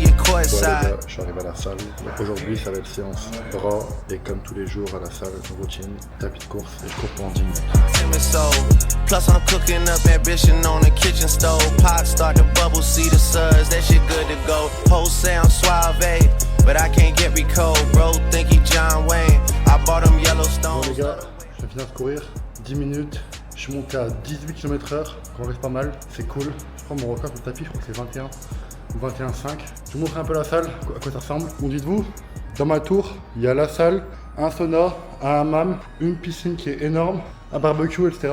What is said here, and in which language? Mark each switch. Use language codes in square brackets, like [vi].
[fr] Bon, les gars, je suis arrivé à la salle. Aujourd'hui, ça va être séance bras. Et comme tous les jours à la salle, une routine, tapis de course. Et je cours pendant 10 minutes. [en] Plus I'm cooking up ambition on the kitchen stove. Pot start to bubble, see the suds, that shit good to go. Whole sound suave, but I can't get me cold, bro. Think he John Wayne. I bought him Yellowstone. [fr] Bon les gars, je viens de finir de courir, 10 minutes. Je suis monté à 18 km/h, qu'on reste pas mal, c'est cool. Je prends mon record sur le tapis, je crois que c'est 21 ou 21,5. Je vous montre un peu la salle, à quoi ça ressemble. Bon, dites-vous, dans ma tour, il y a la salle, un sauna, un hammam, une piscine qui est énorme, un barbecue, etc.